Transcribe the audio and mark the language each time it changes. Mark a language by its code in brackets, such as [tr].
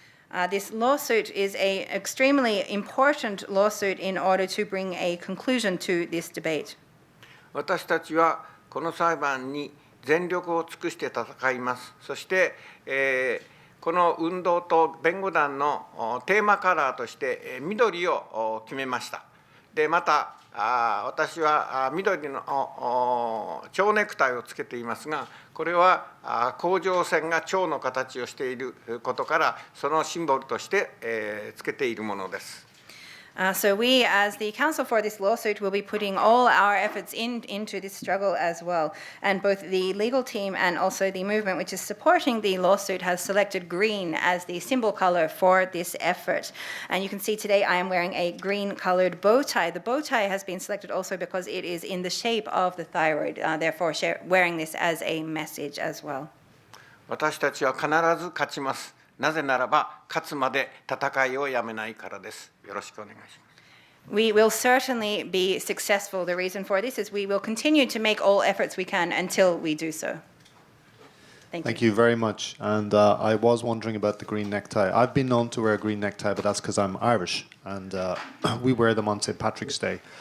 [en] This lawsuit is an extremely important lawsuit in order to bring a conclusion to this debate. [ja] 私たちはこの裁判に全力を尽くして戦います。そして、この運動と弁護団のテーマカラーとして緑を決めました。で、また私は緑の蝶ネクタイをつけていますが、これは甲状腺が蝶の形をしていることから、そのシンボルとしてつけているものです。 [en] So we, as the counsel for this lawsuit, will be putting all our efforts into this struggle as well. And both the legal team and also the movement which is supporting the lawsuit has selected green as the symbol color for this effort. And you can see today I am wearing a green-colored bow tie. The bow tie has been selected also because it is in the shape of the thyroid, therefore wearing this as a message as well. [ja] 私たちは必ず勝ちます。なぜならば、勝つまで戦いをやめないからです。よろしくお願いします。 [en] We will certainly be successful. The reason for this is we will continue to make all efforts we can until we do so. Thank you very much. And I was wondering about the green necktie. I've been known to wear a green necktie, but that's because I'm Irish, and we wear them on St. Patrick's Day.